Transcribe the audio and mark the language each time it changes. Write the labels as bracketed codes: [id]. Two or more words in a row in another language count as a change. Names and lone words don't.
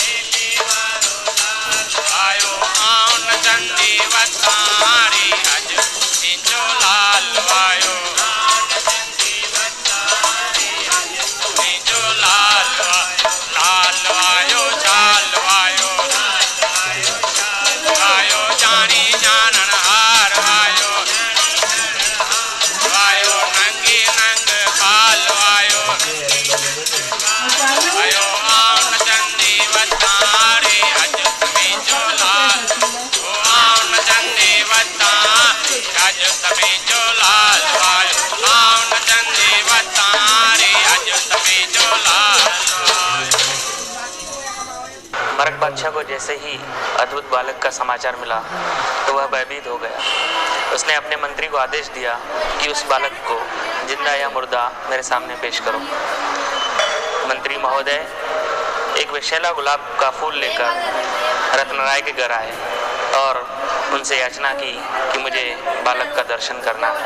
[sd] आयो आन चंदी वतारी अज जो लाल आयो जो लाल आयो चाल आयो आयो जानी जानन हार आयो आयो नंगी नंग काल आयो आयो आन चंदी वतारे अज तमे जो लाल आन चंदी वतारे अज तमे जो लाल आयो आन चंदी वतारे अज तमे जो लाल [hi] मरक बादशाह को जैसे ही अद्भुत बालक का समाचार मिला तो वह भयभीत हो गया। उसने अपने मंत्री को आदेश दिया कि उस बालक को जिंदा या मुर्दा मेरे सामने पेश करो। मंत्री महोदय एक विषैला गुलाब का फूल लेकर रत्नराय के घर आए और उनसे याचना की कि मुझे बालक का दर्शन करना है।